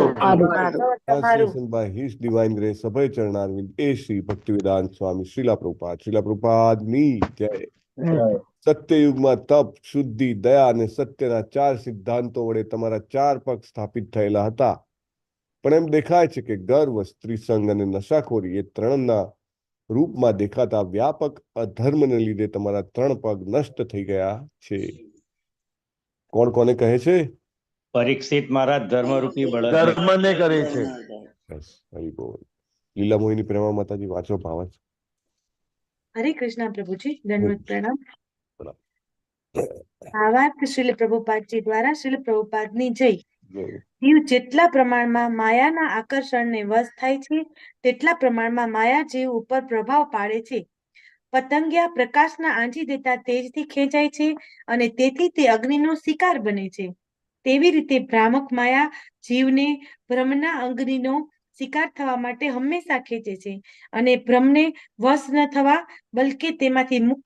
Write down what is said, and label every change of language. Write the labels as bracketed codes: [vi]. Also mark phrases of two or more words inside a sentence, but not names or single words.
[en] Translation by His Divine Grace [gu] અભય ચરણારવિંદ એ શ્રી ભક્તિવેદાંત સ્વામી શ્રીલા પ્રભુપાદની જય સત્યયુગમાં તપ શુદ્ધિ દયા અને સત્યના 4 સિદ્ધાંતો વડે તમારા 4 પગ સ્થાપિત થયેલા હતા પણ એમ દેખાય છે કે ગર્વ સ્ત્રી સંગ અને નશાખોરી એ ત્રણના રૂપમાં દેખાતા વ્યાપક અધર્મને લીધે તમારા 3 પગ નષ્ટ થઈ ગયા છે કોણ કોને કહે છે પરીક્ષિત મહારાજ ધર્મરૂપી બળદ ધર્મને કરે છે બસ હરી બોલ લીલા મોહિની પ્રેમા માતાજી વાંચો ભાવાંશ [hi] हरे कृष्णा प्रभु जी दंडवत प्रणाम प्रणाम। भावार्थ श्रील प्रभुपाद जी द्वारा श्रील प्रभुपाद [gu] ની જય જીવ જેટલા પ્રમાણમાં માયાના આકર્ષણને વશ થાય છે તેટલા પ્રમાણમાં માયા જીવ ઉપર પ્રભાવ પાડે છે પતંગિયા પ્રકાશના આંજી દેતા તેજથી ખેંચાય છે અને તેથી તે અગ્નિનો શિકાર બને છે તેવી રીતે ભ્રામક માયા જીવને ભ્રમના અગ્નિનો શિકાર થવા માટે હંમેશા ખેંચે છે અને ભ્રમને વશ ન થવા બલકે તેમાંથી મુક્ત